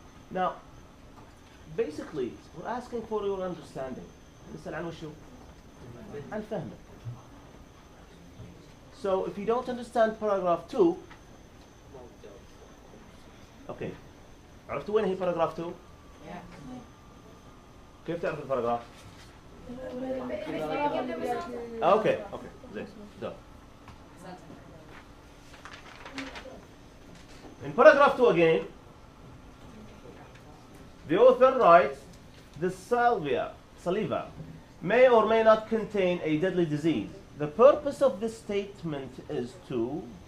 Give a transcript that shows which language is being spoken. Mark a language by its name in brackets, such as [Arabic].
[English] Now, basically, we're asking for your understanding. [Arabic] نسأل عن وشو؟ عن فهمك. [English] So, if you don't understand paragraph 2, okay. [Arabic] عرفتوا وين هي paragraph 2؟ كيف تعرف الباراجراف؟ Okay, زين. [English] Done. In paragraph 2 again, the author writes, the saliva may or may not contain a deadly disease. The purpose of this statement is to...